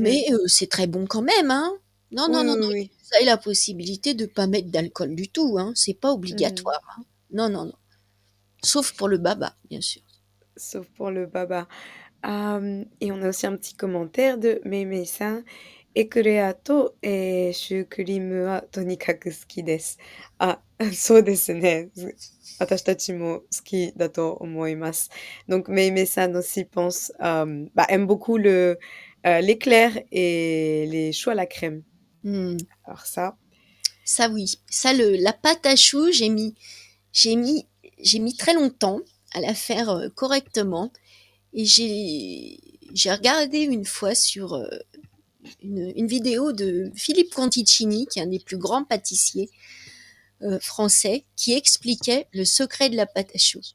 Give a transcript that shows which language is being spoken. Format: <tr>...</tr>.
<fr>mais c'est très bon quand même, hein. Non, non, Oui, non, oui, non, oui. vous avez la possibilité de pas mettre d'alcool du tout, hein. C'est pas Mmh. obligatoire, hein. Non, non, non. Sauf pour le baba, bien sûr. Sauf pour le baba. Et on a aussi un petit commentaire de Meimei-san.</fr> <ja>«エクレアと、シュークリームはとにかく好きです.» そうですね。私たちも好きだと思います.</ja> <fr>Donc Meimei-san aussi aime beaucoup l'éclair et les choux à la crème. Mmh. Alors ça, Ça oui, ça la pâte à choux, j'ai mis j'ai mis très longtemps à la faire, correctement et j'ai regardé une fois sur, une vidéo de Philippe Conticini, qui est un des plus grands pâtissiers français, qui expliquait le secret de la pâte à choux.</fr>